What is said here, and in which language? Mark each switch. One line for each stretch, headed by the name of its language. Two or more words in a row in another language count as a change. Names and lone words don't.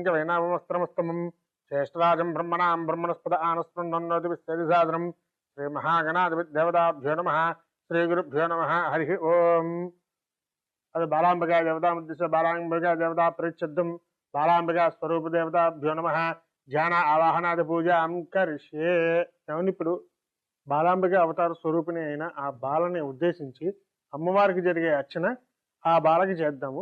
Sanskrit: कवीनामुपमस्त्रमुत्तमं ज्येष्ठराजं ब्रह्मणां ब्रह्मणस्पद आनस्तुण्डन्नोतिभिस्तेजसादनं श्रीमहागणाधिपतिदेवताभ्यो नमः श्रीगुरुभ्यो नमः हरिः ओम्. అది బాలాంబికా దేవతా ఉద్దేశ్య బాలాంబికా దేవతా ప్రేక్షిద్దం బాలాంబికా స్వరూప దేవతాభ్యో నమః ధ్యాన ఆవాహనాది పూజాం కరిష్యే.
Telugu: ఇప్పుడు బాలాంబిక అవతార స్వరూపిణి అయిన ఆ బాలని ఉద్దేశించి అమ్మవారికి జరిగే అర్చన ఆ బాలకి చేద్దాము.